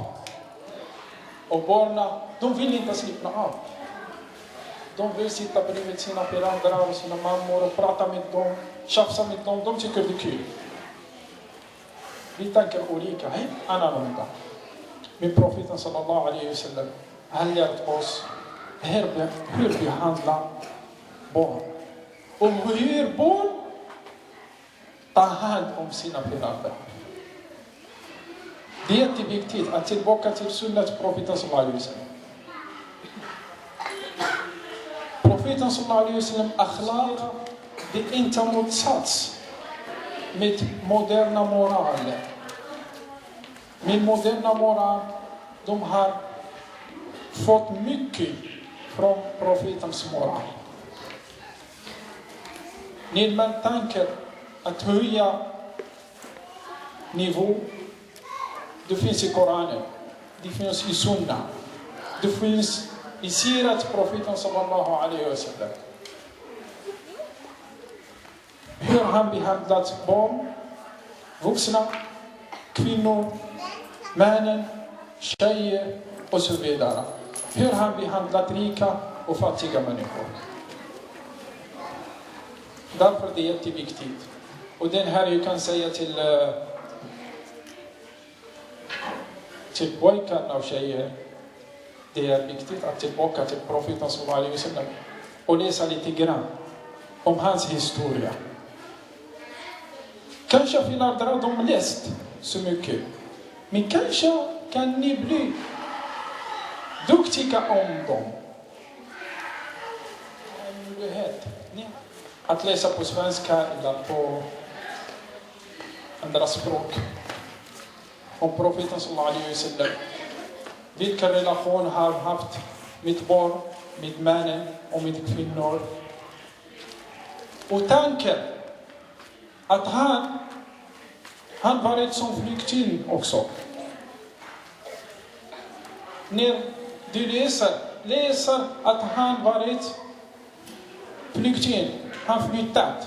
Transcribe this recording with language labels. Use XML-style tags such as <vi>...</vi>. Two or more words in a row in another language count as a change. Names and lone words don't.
<sv>Och barnen, de vill inte släppna av. De vill sitta bredvid sina föräldrar och sina mammor och prata med dem, tjafsa med dem. De tycker det är kul. Vi tänker olika, annorlunda. Men profeten</sv> <ar>صلى الله عليه وسلم,</ar> <sv>han lärt oss hur vi handlar barn. Och hur barn tar hand om sina föräldrar. Det är jätteviktigt att tillbaka till sunnat profeten</sv> <ar>صلى الله عليه وسلم.</ar> <sv>Profeten</sv> <ar>صلى الله عليه وسلم أخلاق,</ar> <sv>det är inte motsats med moderna moraler. Med moderna moral, de har fått mycket från profetens moral. När man tänker att höja nivå, det finns i Koranen, det finns i Sunna, det finns i sirat profeten</sv> <ar>صلى الله عليه وسلم.</ar> <sv>Hur han behandlat barn, vuxna, kvinnor, männen, tjejer och så vidare. Hur han behandlat rika och fattiga människor. Därför är det jätteviktigt. Och den här jag kan säga till pojkarna och tjejer. Det är viktigt att tillbaka till profeten</sv> <ar>صلى الله عليه وسلم</ar> <sv>och läsa lite grann om hans historia. Kanske föräldrar de läst så mycket. Men kanske kan ni bli duktiga om dem. En möjlighet att läsa på svenska eller på andra språk. Om profeten</sv> <ar>صلى الله عليه وسلم.</ar> <sv>Vilka relation har haft med barn, med männen och med kvinnor. Och tanken att han varit som flykting också. När du läser att han varit flykting, han flyttat.</sv>